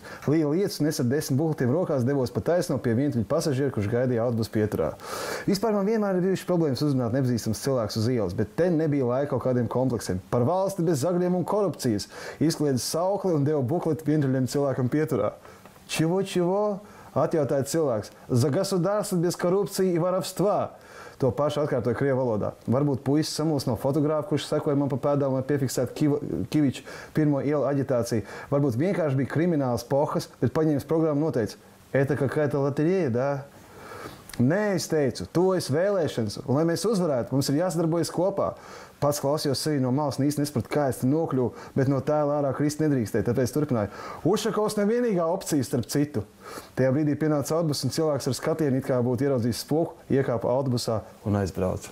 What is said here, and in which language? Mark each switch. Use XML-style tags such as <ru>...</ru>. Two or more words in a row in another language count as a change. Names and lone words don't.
<lv>Līja lietas un es ar 10 bukletiem rokās devos pa taisno pie vientuļa pasažieru, kurš gaidīja autobusu pieturā. Vispār man vienmēr ir bijušas problēmas uzrunāt nepazīstams cilvēks uz ielas, bet te nebija laika kaut kādiem kompleksiem. Par valsti bez zagļiem un korupcijas. Izkliedza saukli un deva bukleti vientuļiem cilvēkam pieturā. Čivo? Atjautāja cilvēks.</lv> <ru>За государство без коррупции и воровства.</ru> <lv>To pašu atkārtoja krievu valodā. Varbūt puisis samūs no fotogrāfa, kurš sekoja man pa pēdām, lai piefiksētu Kiviču pirmo ielu aģitāciju. Varbūt vienkārši bija krimināls pohas, bet paņēmis programmu noteica.</lv> <ru>Это какая-то лотерея, да?</ru> <lv>Nē, es teicu, tuvojas vēlēšanas, un lai mēs uzvarētu, mums ir jāsadarbojas kopā. Pats klausījos sevi no malas un īsti nesapratu, kā es te nokļuvu, bet no tēla ārā krist nedrīkstēja, tāpēc turpināju. Ušakovs nevienīgā opcija starp citu. Tajā brīdī pienāca autobus un cilvēks ar skatienu it kā būtu ieraudzījis spoku, iekāpa autobusā un aizbrauca.</lv>